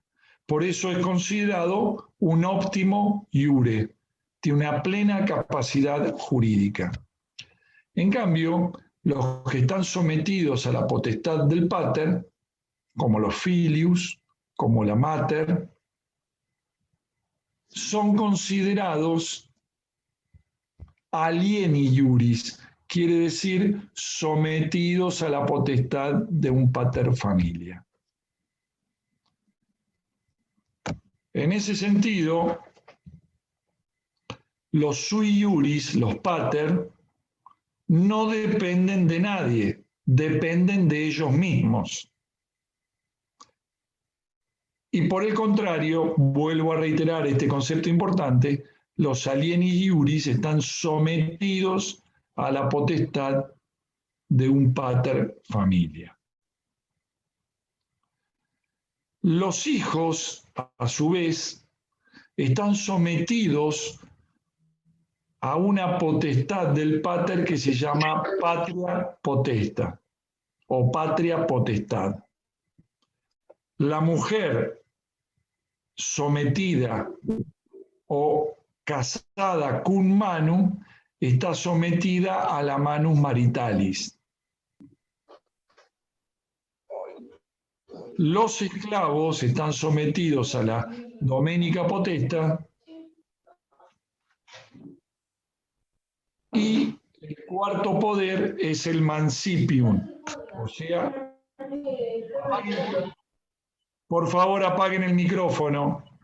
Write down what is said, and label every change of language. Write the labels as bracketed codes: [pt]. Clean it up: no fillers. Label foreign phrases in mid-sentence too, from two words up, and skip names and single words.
[es] Por eso es considerado un [la] óptimo iure, [es] tiene una plena capacidad jurídica. En cambio, los que están sometidos a la potestad del pater, como los filius, como la mater, son considerados [la] alieni iuris, [es] quiere decir sometidos a la potestad de un [la] pater familia. [es] En ese sentido, los [la] sui iuris, [es] los pater, no dependen de nadie, dependen de ellos mismos. Y por el contrario, vuelvo a reiterar este concepto importante, los [la] alieni iuris [es] están sometidos a la potestad de un [la] pater familia. [es] Los hijos, a su vez, están sometidos a una potestad del pater que se llama [la] patria potesta [es] o patria potestad. La mujer sometida o casada [la] cum manu [es] está sometida a la [la] manus maritalis. [es] Los esclavos están sometidos a la [la] domenica potesta [es] y el cuarto poder es el mancipium, o sea, por favor apaguen el micrófono.